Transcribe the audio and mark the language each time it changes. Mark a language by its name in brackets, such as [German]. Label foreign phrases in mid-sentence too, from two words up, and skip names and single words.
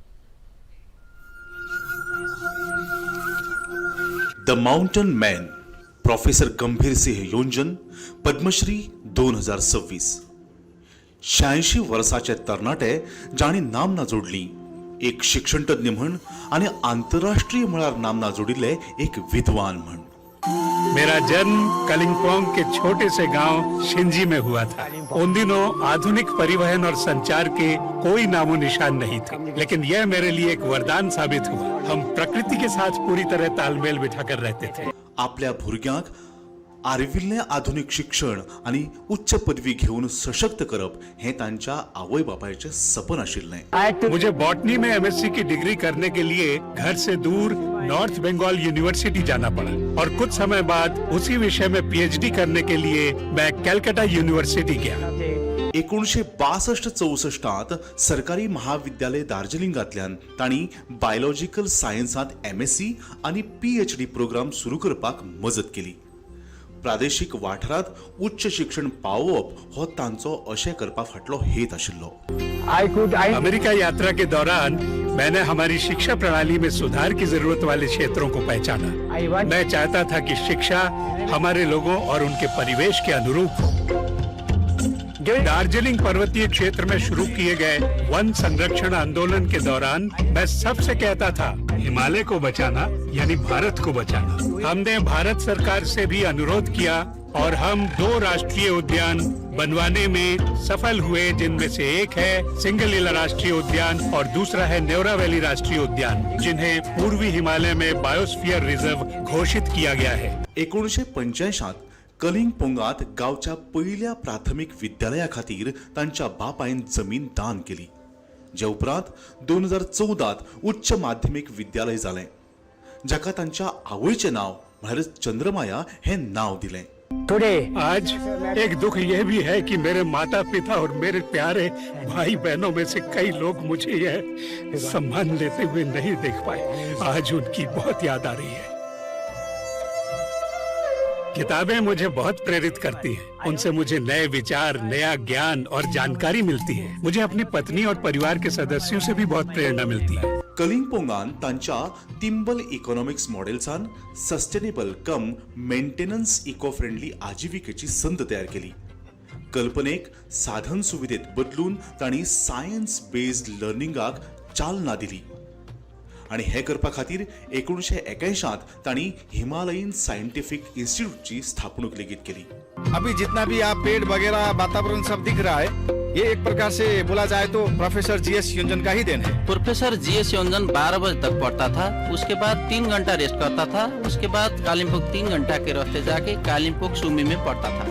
[Konkani] द माउंटन मॅन प्रोफेसर गंभीर सिंह योंजन पद्मश्री 2026। 86 वर्साचे तरणाटे जाणी नामना जोडली, एक शिक्षणतज्ञ म्हण आणि आंतरराष्ट्रीय मळार नामना जोडिल्ले एक विद्वान म्हण। [Hindi] मेरा जन्म कलिंपोंग के छोटे से गांव शिंजी में हुआ था। उन दिनों आधुनिक परिवहन और संचार के कोई नामो निशान नहीं थे, लेकिन यह मेरे लिए एक वरदान साबित हुआ। हम प्रकृति के साथ पूरी तरह तालमेल बिठाकर रहते थे। [Konkani] आपल्या भुरग्यांक आर्विल्ले आधुनिक शिक्षण आणि उच्च पदवी घेऊन सशक्त करप हे तांच्या आवय बापायचे सपन आशिल्ले। [Hindi] मुझे बॉटनी में एमएससी की डिग्री करने के लिए घर से दूर नॉर्थ बंगाल यूनिवर्सिटी जाना पड़ा और कुछ समय बाद उसी विषय में पीएचडी करने के लिए मैं कलकत्ता यूनिवर्सिटी गया। [Konkani] 1962-64 सरकारी महाविद्यालय दार्जिलिंगांतल्यान तांणी [English] biological sciences [Konkani] एमएससी आणि पीएचडी प्रोग्राम सुरू करपाक मजत केली। प्रादेशिक वाठारात उच्च शिक्षण पावोवप हो तांचो अशें करपा फाटलो हेत आशिल्लो। [Hindi] अमेरिका यात्रा के दौरान मैंने हमारी शिक्षा प्रणाली में सुधार की जरूरत वाले क्षेत्रों को पहचाना। मैं चाहता था कि शिक्षा हमारे लोगों और उनके परिवेश के अनुरूप हो। दार्जिलिंग पर्वतीय क्षेत्र में शुरू किए गए वन संरक्षण आंदोलन के दौरान मैं सबसे कहता था, हिमालय को बचाना यानी भारत को बचाना। हमने भारत सरकार से भी अनुरोध किया और हम 2 राष्ट्रीय उद्यान बनवाने में सफल हुए, जिनमें से एक है सिंगलीला राष्ट्रीय उद्यान और दूसरा है नेवरा वैली राष्ट्रीय उद्यान, जिन्हें पूर्वी हिमालय में बायोस्फीयर रिजर्व घोषित किया गया है। [Konkani] 1985 कलिंगपोंगात गावच्या पहिल्या प्राथमिक विद्यालया खातीर तांच्या बापायन जमीन दान केली, जे उपरांत 2014 उच्च माध्यमिक विद्यालय जालें, जाका तांच्या आवयचें नांव म्हळ्यार चंद्रमाया हे नांव दिलें. [Hindi] आज एक दुख यह भी है कि मेरे माता पिता और मेरे प्यारे भाई बहनों में से कई लोग मुझे यह सम्मान लेते हुए नहीं देख पाए. आज उनकी बहुत याद आ रही है. किताबें मुझे बहुत प्रेरित करती हैं. उनसे मुझे नए विचार, नया ज्ञान और जानकारी मिलती है. मुझे अपनी पत्नी और परिवार के सदस्यों से भी बहुत प्रेरणा मिलती है. [Konkani] कलिंगपोंगान तांच्या तिंबल इकॉनॉमिक्स मॉडेल्सान [English] sustainable cum maintenance eco friendly [Konkani] आजीविकेची संद तयार केली. कल्पनेक साधन सुविधेत बदलून तांणी [English] science based learning [Konkani] चालना दिली आणि हे करपा खातीर 1981 तांणी हिमालयन सायंटिफिक इंस्टिट्यूटची स्थापणूक लेगीत केली. [Hindi] अभी जितना भी आप पेड़ वगैरह वातावरण सब दिख रहा है, ये एक प्रकार से बोला जाए तो प्रोफेसर जीएस योंजन का ही देन है. प्रोफेसर जीएस योंजन 12 बजे तक पढ़ता था, उसके बाद 3 घंटा रेस्ट करता था, उसके बाद कालिम्पोंग 3 घंटा के रास्ते जाके कालिम्पोंग सुमी में पढ़ता था.